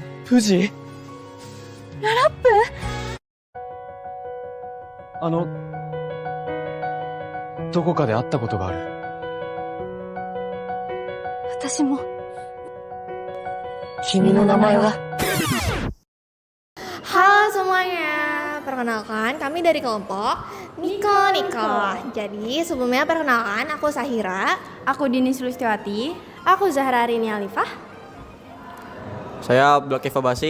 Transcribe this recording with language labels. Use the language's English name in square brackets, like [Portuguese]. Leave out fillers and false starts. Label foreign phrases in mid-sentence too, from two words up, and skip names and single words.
[Japanese] 富士ララップどこかで会ったことがある。私も。君の名前は [Indonesian] Halo semuanya, perkenalkan kami dari kelompok Niko. Jadi sebelumnya perkenalkan aku Sahira. Aku Dini Sulistiwati. Aku Zahra Rini Alifah. Saya Abdul Kifah Basi.